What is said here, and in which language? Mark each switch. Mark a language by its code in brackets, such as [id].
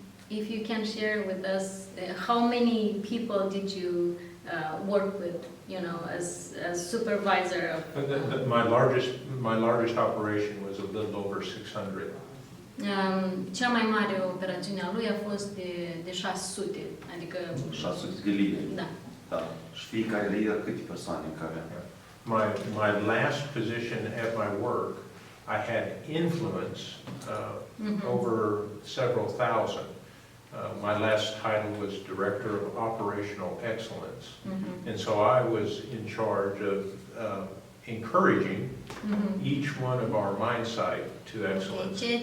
[en] If you can share with us, how many people did you work with, you know, as supervisor of... My largest operation was a little over 600. [ro] Cea mai mare operațiune a lui a fost de 600, adică... 600 de lideri. Da. Da. Și fiecare lider câte persoane în care... [en] My last position at my work, I had influence over several thousand. My last title was Director of Operational Excellence. Mhm. And so I was in charge of encouraging each one of our mine site to excellence.